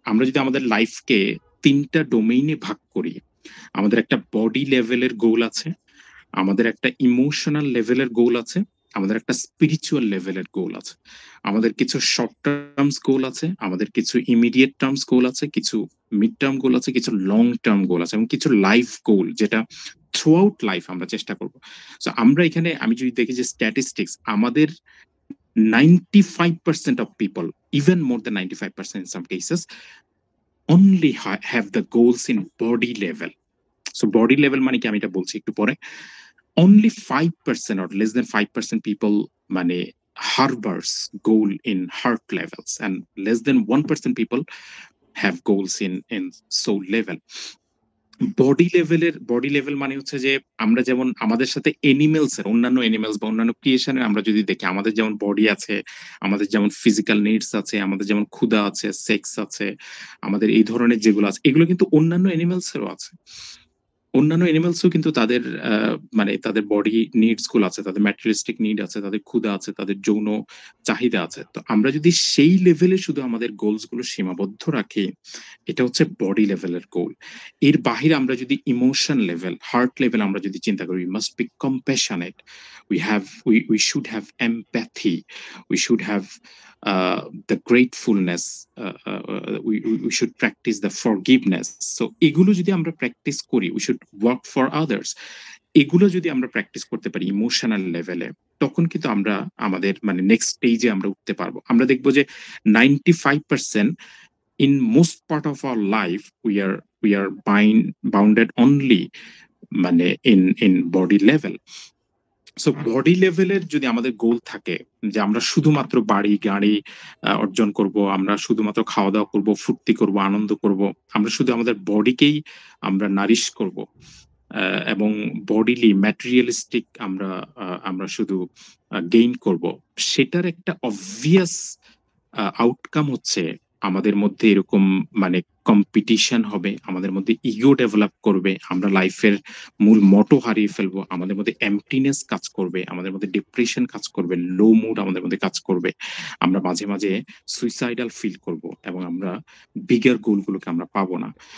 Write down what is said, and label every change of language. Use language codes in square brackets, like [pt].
[bn] আমরা যদি আমাদের লাইফকে 3টা ডোমেইনে ভাগ করি, আমাদের একটা বডি লেভেলের গোল আছে, আমাদের একটা ইমোশনাল লেভেলের গোল আছে, আমাদের একটা স্পিরিচুয়াল লেভেলের গোল আছে, আমাদের কিছু শর্ট টার্মস গোল আছে, আমাদের কিছু ইমিডিয়েট টার্মস গোল আছে, কিছু মিড টার্ম গোল আছে, কিছু লং টার্ম গোল আছে এবং কিছু লাইফ গোল যেটা থ্রু আউট লাইফ আমরা চেষ্টা করব। [en] so [bn] আমরা এখানে আমি যদি দেখি যে [en] Statistics, আমাদের 95% of people, even more than 95% in some cases, only have the goals in body level. So body level [bn] মানে কি আমি এটা বলছি একটু পরে। [en] Only 5% or less than 5% people মানে harbors goal in heart levels, and less than 1% people have goals in soul level. [bn] Body level মানে হচ্ছে যে আমরা যেমন আমাদের সাথে অন্যান্য এনিমেলস বা অন্যান্য ক্রিয়েশনের আমরা যদি দেখি, আমাদের যেমন বডি আছে, আমাদের যেমন ফিজিক্যাল নিডস আছে, আমাদের যেমন ক্ষুধা আছে, সেক্স আছে, আমাদের এই ধরনের যেগুলো আছে, এগুলো কিন্তু অন্যান্য এনিমেলসেরও আছে। অন্যান্য এনিমেলসও কিন্তু তাদের মানে তাদের বডি নিডস গুলো আছে, তাদের ম্যাটেরিয়ালিস্টিক নিড আছে, তাদের ক্ষুধা আছে, তাদের যৌন চাহিদা আছে। তো আমরা যদি সেই লেভেলে শুধু আমাদের গোলস গুলো সীমাবদ্ধ রাখি, এটা হচ্ছে বডি লেভেলের গোল। এর বাহিরে আমরা যদি [en] emotion level, heart level [bn] আমরা যদি চিন্তা করি, [en] We must be compassionate, we should have empathy, we should have the gratefulness, we should practice the forgiveness. [bn] So এগুলো যদি আমরা প্র্যাকটিস করি, [en] we should work for others, [bn] এগুলো যদি আমরা প্র্যাকটিস করতে পারি ইমোশনাল লেভেলে, তখন কিন্তু আমরা আমাদের মানে নেক্সট স্টেজে আমরা উঠতে পারবো। আমরা দেখবো যে [en] 95% in most part of our life we are bounded only মানে in body level. [bn] So body লেভেলের যদি আমাদের গোল থাকে যে আমরা শুধুমাত্র বাড়ি গাড়ি অর্জন করব, আমরা শুধুমাত্র খাওয়া দাওয়া করব, ফুর্তি করব, আনন্দ করব, আমরা শুধু আমাদের বডিকেই আমরা নারিশ করব, এবং বডিলি ম্যাটেরিয়ালিস্টিক আমরা শুধু গেইন করব, সেটার একটা অবভিয়াস আউটকাম হচ্ছে আমাদের মধ্যে এরকম মানে কম্পিটিশন হবে, আমাদের মধ্যে ইগো ডেভেলপ করবে, আমরা লাইফের মূল মোটো হারিয়ে ফেলবো, আমাদের মধ্যে এমটিনেস কাজ করবে, আমাদের মধ্যে ডিপ্রেশন কাজ করবে, লো মুড আমাদের মধ্যে কাজ করবে, আমরা মাঝে মাঝে সুইসাইডাল ফিল করব, এবং আমরা বিগার গোলগুলোকে আমরা পাবো না।